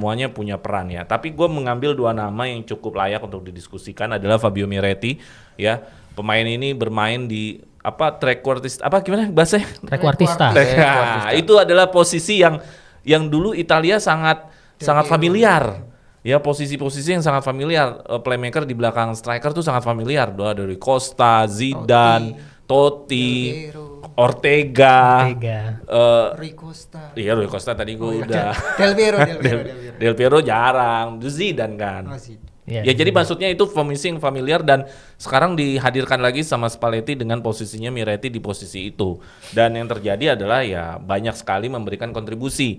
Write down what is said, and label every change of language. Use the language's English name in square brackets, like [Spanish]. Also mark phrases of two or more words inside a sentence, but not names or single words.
[Indonesian] semuanya punya peran ya. Tapi gue mengambil 2 nama yang cukup layak untuk didiskusikan adalah Fabio Miretti ya. Pemain ini bermain di trequartista, gimana bahasanya? Trequartista. Nah, itu adalah posisi yang dulu Italia sangat familiar. Ya, posisi-posisi yang sangat familiar. Playmaker di belakang striker tuh sangat familiar. Dari Costa, Zidane, Totti, Ortega. Rui Costa. Iya, Rui Costa tadi gue udah. Del Piero. Del Piero jarang, Zidane kan. Oh, sih. Iya, Ya jadi iya. maksudnya itu formasi yang familiar dan sekarang dihadirkan lagi sama Spalletti dengan posisinya Miretti di posisi itu. Dan yang terjadi adalah ya banyak sekali memberikan kontribusi.